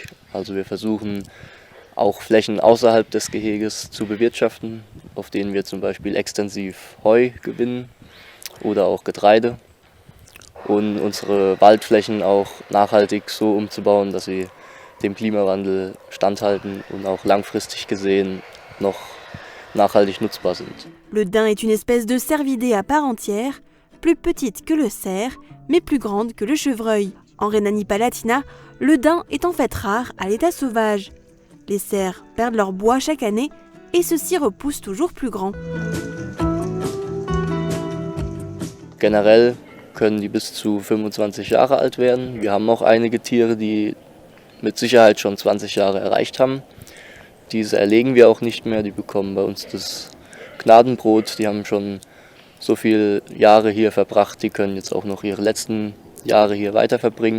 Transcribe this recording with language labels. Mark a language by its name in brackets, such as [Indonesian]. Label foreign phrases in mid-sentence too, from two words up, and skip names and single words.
[German] Also wir versuchen auch Flächen außerhalb des Geheges zu bewirtschaften, auf denen wir zum Beispiel extensiv Heu gewinnen oder auch Getreide. Und unsere Waldflächen auch nachhaltig so umzubauen, dass sie dem Klimawandel standhalten und auch langfristig gesehen noch nachhaltig nutzbar sind. [French] Le daim est une espèce de cervidé à part entière, plus petite que le cerf, mais plus grande que le chevreuil. En Rhénanie-Palatinat, le daim est en fait rare à l'état sauvage. Les cerfs perdent leur bois chaque année et ceux-ci repoussent toujours plus grands. [German] Generell können die bis zu 25 Jahre alt werden. Wir haben auch einige Tiere, die mit Sicherheit schon 20 Jahre erreicht haben. Diese erlegen wir auch nicht mehr, die bekommen bei uns das Gnadenbrot. Die haben schon so viele Jahre hier verbracht, die können jetzt auch noch ihre letzten Jahre hier weiter verbringen.